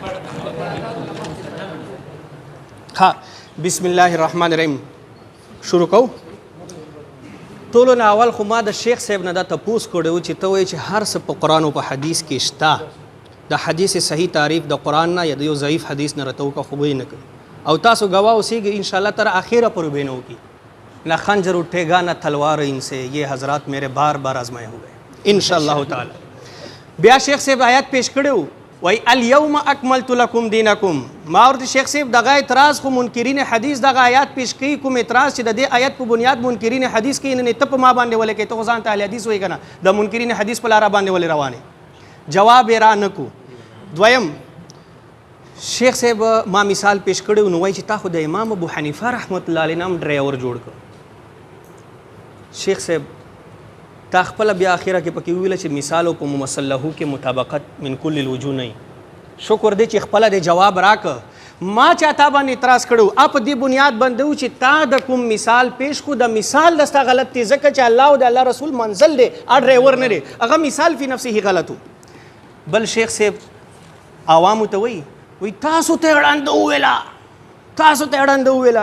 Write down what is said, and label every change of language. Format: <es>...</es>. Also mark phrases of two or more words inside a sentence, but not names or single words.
<ps>ها</ps> <ar>بسم الله الرحمن الرحیم</ar> <ps>شروع کو. ټولو نه اول خو ما د شیخ صاحب نه دا تپوس کړی و چې ته وایې چې هر څه په قرآن او په حدیث کې شته، د حدیث صحیح تعریف د قرآن نه یا د یو ضعیف حدیث نه راته وکړه، خو به یې نه کوي او تاسو گواہ اوسیږئ انشاءاللہ تر آخره</ps> <ur>پر بھی نہ ہوگی. نہ خنجر اٹھے گا نہ تلوار ان سے، یہ حضرات میرے بار بار آزمائے ہوئے</ur> <ar>انشاءاللہ تعالی.</ar> <ps>بیا شیخ صاحب آیات پیش کړو وای</ps> <ar>الیوم اکملت لکم دینکم.</ar> <ps>ما ورته شیخ صاحب دغه اعتراض خو منکرین حدیث دغه آیات پیش کوي، کوم اعتراض چې د دې آیات په بنیاد منکرین حدیث کې نه ته په ما باندې ولې کې ته ځان ته اهل حدیث وای کنه د منکرین حدیث په لار باندې ولې روانه؟ جواب یې را نکو. دویم شیخ صاحب ما مثال پیش کړو نو وای چې تا خو د امام ابو حنیفه</ps> <ar>رحمت الله علیه</ar> <ps>نام ډرایور جوړ کړ. شیخ صاحب تا خپل بیا اخره کې پکې ویل چې مثال او په ممثل له کې مطابقت</ps> <ar>من کل الوجوه</ar> <ps>نه. شکر دې چې خپل د جواب راک. ما چاته باندې اعتراض کړو اپ دې بنیاد باندې چې تا د کوم مثال پیش کو د مثال دستا غلط دی ځکه چې الله او د الله رسول منزل دی ا ډرایور نه دی، هغه مثال</ps> <ar>فی نفسه</ar> <ps>غلطو. بل شیخ صاحب عوام ته وی تاسو ته اړاند ویلا، تاسو ته اړاند ویلا.</ps>